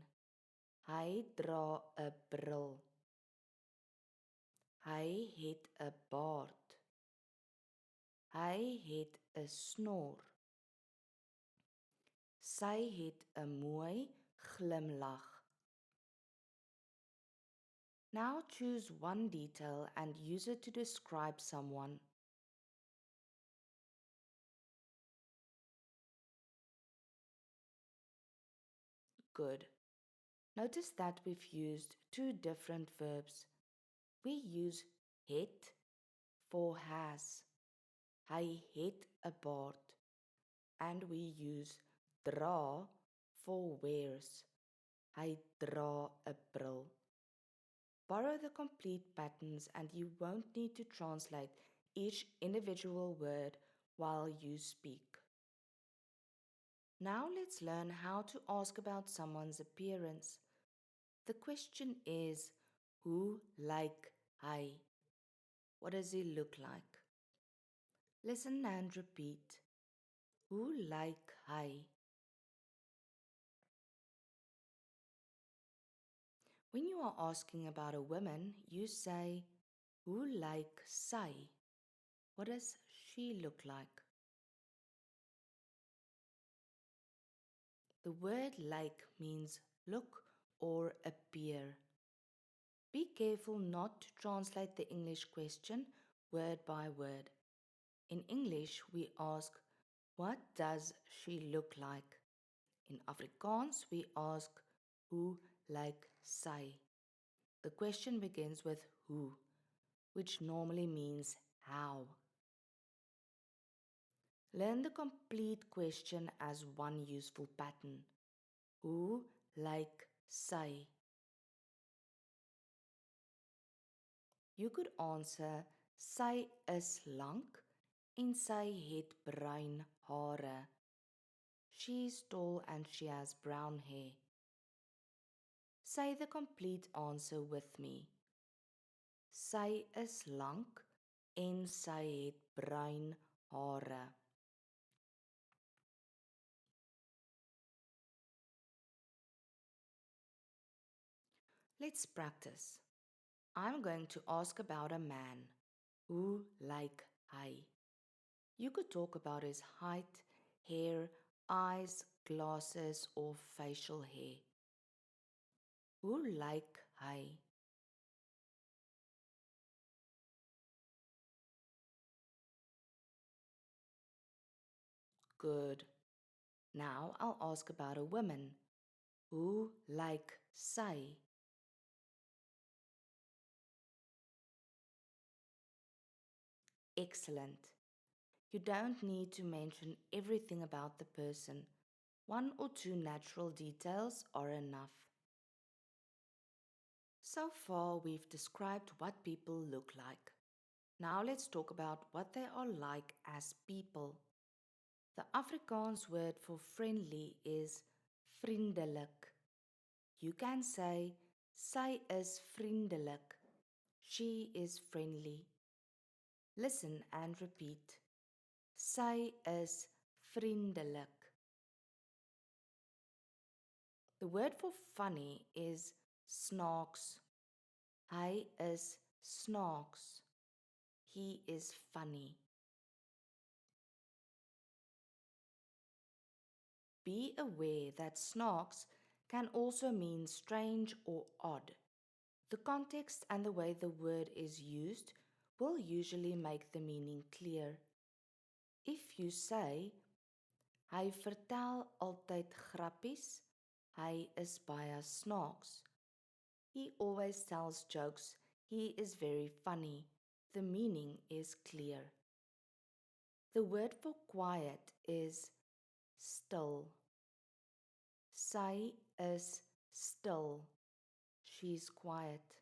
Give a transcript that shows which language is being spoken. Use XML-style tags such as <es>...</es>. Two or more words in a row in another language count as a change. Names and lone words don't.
<af>Hy dra 'n bril. Hy het 'n baard. Hy het 'n snor. Sy het 'n mooi glimlag.</af> <en>Now choose one detail and use it to describe someone. Good. Notice that we've used two different verbs. We use het for has.</en> <af>Hy het 'n baard.</af> <en>And we use dra for wears.</en> <af>Hy dra 'n bril.</af> <en>Borrow the complete patterns and you won't need to translate each individual word while you speak. Now let's learn how to ask about someone's appearance. The question is,</en> <af>hoe lyk hy?</af> <en>What does he look like? Listen and repeat.</en> <af>Hoe lyk hy?</af> <en>When you are asking about a woman, you say,</en> <af>hoe lyk sy?</af> <en>What does she look like? The word like means look or appear. Be careful not to translate the English question word by word. In English, we ask, what does she look like? In Afrikaans, we ask,</en> <af>hoe lyk sy?</af> <en>The question begins with who, which normally means how. Learn the complete question as one useful pattern.</en> <af>Hoe lyk sy?</af> <en>You could answer,</en> <af>sy is lank en sy het bruin hare.</af> <en>She's tall and she has brown hair. Say the complete answer with me.</en> <af>Sy is lank en sy het bruin hare.</af> <en>Let's practice. I'm going to ask about a man.</en> <af>Hoe lyk hy?</af> <en>You could talk about his height, hair, eyes, glasses, or facial hair.</en> <af>Hoe lyk hy?</af> <en>Good. Now I'll ask about a woman.</en> <af>Hoe lyk sy?</af> <en>Excellent. You don't need to mention everything about the person. One or two natural details are enough. So far, we've described what people look like. Now let's talk about what they are like as people. The Afrikaans word for friendly is vriendelik. You can say,</en> <af>sy is vriendelik.</af> <en>She is friendly. Listen and repeat.</en> <af>Sy is vriendelik.</af> <en>The word for funny is snaaks.</en> <af>Hy is snaaks.</af> <en>He is funny. Be aware that snaaks can also mean strange or odd. The context and the way the word is used will usually make the meaning clear. If you say,</en> <af>hy vertel altyd grappies, hy is baie snaaks.</af> <en>He always tells jokes, he is very funny. The meaning is clear. The word for quiet is still.</en> <af>Sy is still.</af> <en>She's quiet.</en>